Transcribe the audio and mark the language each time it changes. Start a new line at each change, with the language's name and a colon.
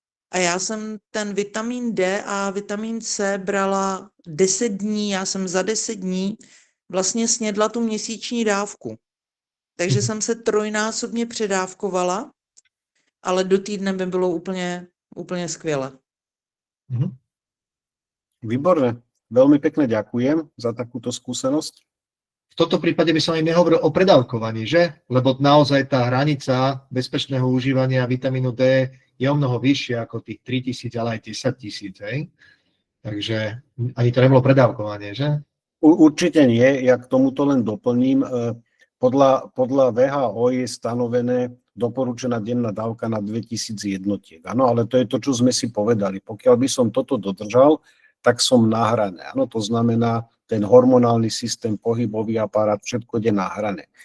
Czech: A já jsem ten vitamin D a vitamin C brala 10 dní, já jsem za 10 dní vlastně snědla tu měsíční dávku. Takže jsem se trojnásobně předávkovala, ale do týdne by bylo úplně skvěle.
Slovak: Výborné. Veľmi pekne ďakujem za takúto skúsenosť. V tomto prípade by som aj nehovoril o predávkovaní, že? Lebo naozaj tá hranica bezpečného užívania vitamínu D je o mnoho vyššia ako tých 3000, ale aj 10 000, hej? Takže ani to nebolo predávkovanie, že? Určite nie, ja k tomuto len doplním. Podľa VHO je stanovené doporučená denná dávka na 2000 jednotiek. Áno, ale to je to, čo sme si povedali. Pokiaľ by som toto dodržal, tak som na hrane. Áno, to znamená, ten hormonálny systém, pohybový aparát, všetko je na hrane.